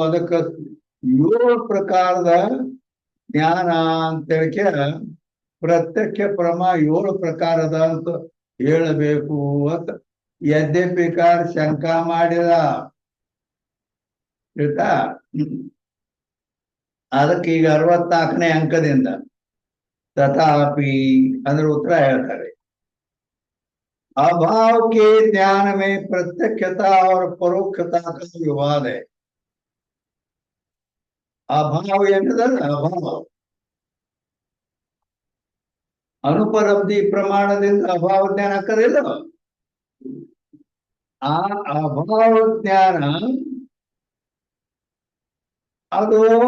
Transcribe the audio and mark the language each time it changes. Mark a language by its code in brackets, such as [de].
[kn] ಅದಕ್ಕೆ 7 ಪ್ರಕಾರದ ಜ್ಞಾನ ಅಂತ ಹೇಳ್ಕೆ ಪ್ರತ್ಯಕ್ಷ ಪ್ರಮ 7 ಪ್ರಕಾರದ ಅಂತ ಹೇಳಬೇಕು ಅಂತ ಯದ್ಯಪಿಕಾರ ಶಂಕಾ ಮಾಡಿದ. ಆಯ್ತಾ? ಅದಕ್ಕೆ ಈಗ 64ನೇ ಅಂಕದಿಂದ [hi] तथापि अंदर उत्तर [kn] ಹೇಳ್ತಾರೆ. [hi] अभाव के ज्ञान में प्रत्यक्षता और परोक्षता का विवाद है. [kn] अभाव ಏನದಲ್ಲ, ಅಭಾವ ಅನುಪಲಬ್ಧಿ ಪ್ರಮಾಣದಿಂದ ಅಭಾವ ಜ್ಞಾನ ಆಗ್ತದಿಲ್ಲ. ಆ ಅಭಾವ ಜ್ಞಾನ ಅದು